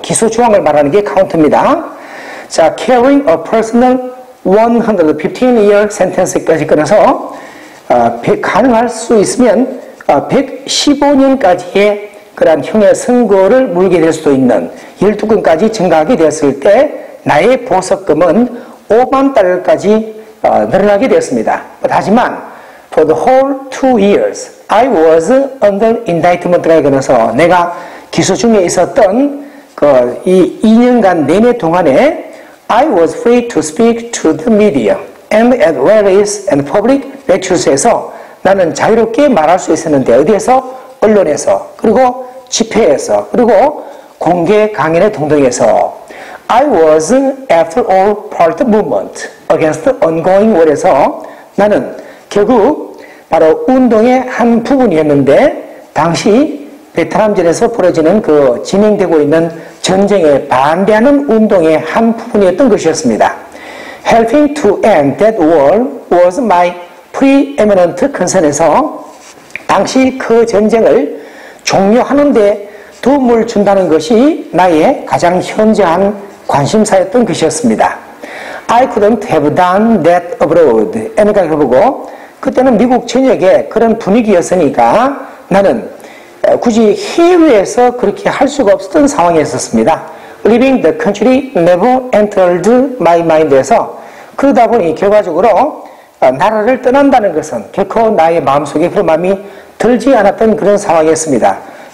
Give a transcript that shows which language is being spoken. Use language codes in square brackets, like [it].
[ko] 기소 조항을 말하는 게 카운트입니다. 자, carrying a personal 115-year sentence 까지 끊어서 가능할 수 있으면 115년까지의 그러한 형의 선고를 물게 될 수도 있는 12건까지 증가하게 되었을 때 나의 보석금은 5만 달러까지 늘어나게 되었습니다. [en] 하지만 for the whole 2 years I was under indictment가 끊어서 내가 기소 중에 있었던 그 이 2년간 내내 동안에 I was free to speak to the media and at rallies and public lectures에서 나는 자유롭게 말할 수 있었는데 어디에서? [ko] 언론에서 그리고 집회에서 그리고 공개 강연의 등등에서 I was after all part of the movement against the ongoing war 에서 나는 결국 바로 운동의 한 부분이었는데 당시 베트남전에서 벌어지는 그 진행되고 있는 전쟁에 반대하는 운동의 한 부분이었던 것이었습니다. Helping to end that war was my preeminent concern 에서 당시 그 전쟁을 종료하는 데 도움을 준다는 것이 나의 가장 현저한 관심사였던 것이었습니다. [en] I couldn't have done that abroad. [ko] 애니까 해보고 그때는 미국 전역에 그런 분위기였으니까 나는 굳이 해외에서 그렇게 할 수가 없었던 상황에 있었습니다. Leaving the country never entered my mind 에서 그러다 보니 결과적으로 나라를 떠난다는 것은 결코 나의 마음속에 그런 마음이 들지 않았던 그런 상황이었습니다.